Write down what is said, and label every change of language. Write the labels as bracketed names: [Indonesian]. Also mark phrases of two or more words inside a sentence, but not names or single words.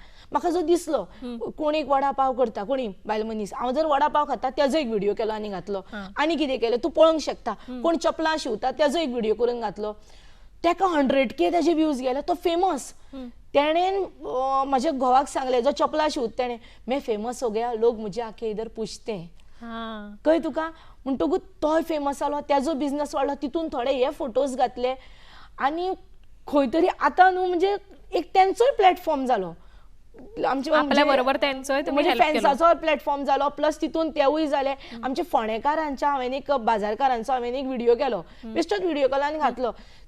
[Konkani] म्हाका जो दिसलो कोण एक वडा पाव करता, कोणी बायल मनीस, हांव जर वडा पाव खाता तेजो एक व्हिडिओ केलो आनी घातलो. आनी कितें केलें तूं पळोवंक शकता, कोण चपलां शिंवता तेजो एक व्हिडिओ करून घातलो. तेका 100K तेजे व्ह्यूज गेले, तो फेमस. तेणेन म्हाज्या घोवाक सांगलें, जो चपला शिंवता तेणें, [Hindi] मैं फेमस हो गया, लोग मुझे आके इधर पूछते हैं. [Konkani] कळ्ळें तुका? म्हणटकूच तोय फेमस जालो, तेजो बिझनस वाडलो, तितून थोडे हे फोटोज घातले आनी खंय तरी आतां न्हू म्हणजे एक तेंचोय प्लॅटफॉर्म जालो, आपल्या बरोबर फॅन्साचो प्लॅटफॉर्म जालो, प्लस तितून तेवूय जाले. आमच्या फोंडेकारांच्या हांवें एक बाजारकारांचो हांवें एक व्हिडिओ केलो, बेश्टोच व्हिडिओ केलो आनी घातलो.